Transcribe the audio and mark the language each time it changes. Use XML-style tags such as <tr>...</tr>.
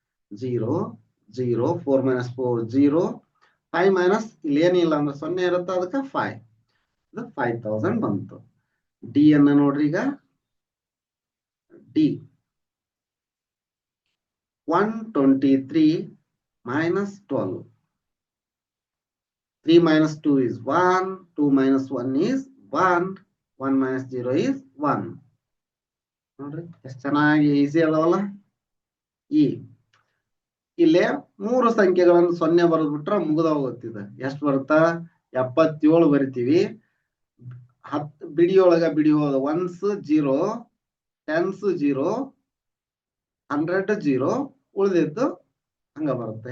<kn>0 0, 4 minus 4 0, 5 minus ಇಲ್ಲಿ ಏನಿಲ್ಲ ಅಂದ್ರೆ 0 ಇರುತ್ತ, ಅದಕ್ಕೆ 5. ಇದು 5,000 ಬಂತು. ಡಿ ಅನ್ನ ನೋಡ್ರಿ, ಈಗ D 123 minus 12.</kn> <en>3 minus 2 is 1, 2 minus 1 is 1, 1 minus 0 is 1.</en> <kn>ನೋಡ್ರಿ ಎಷ್ಟು ಚೆನ್ನಾಗಿ ಈಸಿ ಅದಾವಲ್ಲ. ಈ ಇಲ್ಲೇ 3 ಸಂಖ್ಯೆಗಳನ್ನು 0 ಬರೆದ್ಬಿಟ್ರೆ ಮುಗಿದ ಹೋಗುತ್ತಿದೆ. ಎಷ್ಟು ಬರುತ್ತಾ? 77 ಬರಿತೀವಿ. 10 ಬಿಡಿಯೊಳಗ ಬಿಡಿ ಹೋದ 1s 0, 10s 0, 100 0, ಉಳಿದಿದ್ದು ಹಂಗ ಬರುತ್ತೆ.</kn>